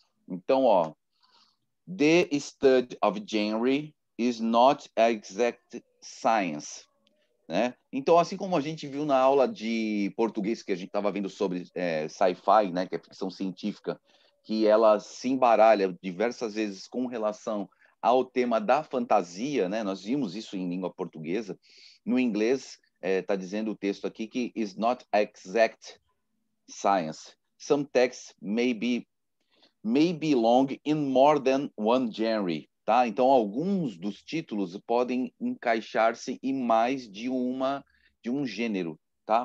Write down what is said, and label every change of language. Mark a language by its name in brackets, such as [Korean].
[Portuguese] Então, ó, [English] the study of genre is not exact science, né? [Portuguese] Então, assim como a gente viu na aula de português que a gente estava vendo sobre sci-fi, né, que é ficção científica, que ela se embaralha diversas vezes com relação ao tema da fantasia, né? Nós vimos isso em língua portuguesa. No inglês, está dizendo o texto aqui que [English] is not exact science. Some texts may belong in more than one genre. [Portuguese] Tá? Então, alguns dos títulos podem encaixar-se em mais de um gênero, tá?